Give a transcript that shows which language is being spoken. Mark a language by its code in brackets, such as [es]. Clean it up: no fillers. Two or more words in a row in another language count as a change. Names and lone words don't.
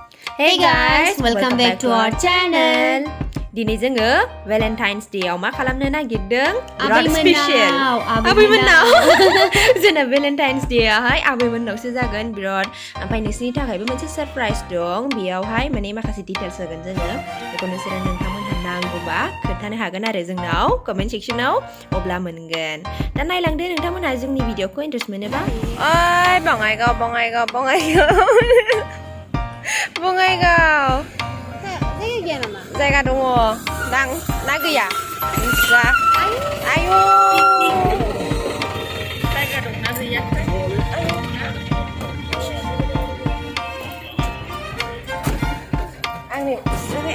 [en] Hey guys, welcome back to our channel. [brx] Dini जोङो Valentine's Day आव मा खालामनो नागिरदों? Abai special. Abai मोननाव. जोंना Valentine's Day आवहाय आबै मोननावसो जागोन बिराद. ओमफ्राय नोंसोरनि थाखायबो मोनसे सरप्राइज दं. बेयावहाय माने माखासे डिटेल्स होगोन जोङो. बेखौ नोंसोरो नोंथांमोनहा नांगौबा खोन्थानो हागोन आरो जोंनाव कमेन्ट सेक्सनाव अब्ला मोनगोन. दा नायलांदो नोंथांमोनहा जोंनि भिडिअखौ इन्ट्रेस्ट मोनोबा. ओइ Bongaigaon. Bongaigaon. Zaga dong. Nang na gaya. Bisa. Ayo. Zaga dong na gaya. Ani, sini.